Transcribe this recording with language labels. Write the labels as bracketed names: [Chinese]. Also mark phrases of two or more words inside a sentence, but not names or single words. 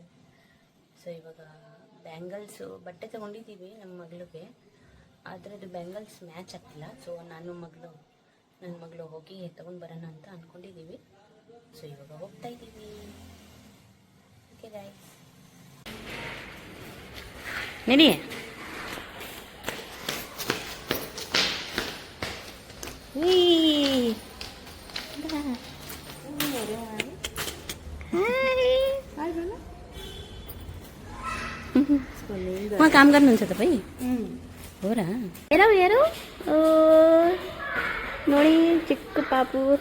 [Kannada] ಸೊ ಇವಾಗ ಬ್ಯಾಂಗಲ್ಸು ಬಟ್ಟೆ ತೊಗೊಂಡಿದ್ದೀವಿ ನಮ್ಮ ಮಗಳಿಗೆ, ಆದರೆ ಅದು [English] bangles match [Kannada] ಆಗ್ತಿಲ್ಲ. ಸೊ ನನ್ನ ಮಗಳು ಹೋಗಿ ತೊಗೊಂಡು ಬರೋಣ ಅಂತ ಅಂದ್ಕೊಂಡಿದ್ದೀವಿ. ಸೊ ಇವಾಗ ಹೋಗ್ತಾ ಇದ್ದೀವಿ. [English] okay guys, [Kannada] ನಡಿ. [Nepali] वहाँ काम गर्नुहुन्छ तपाईँ? हो र? हेरौ ओ [Kannada] ನೋಡಿ ಚಿಕ್ಕ ಪಾಪು.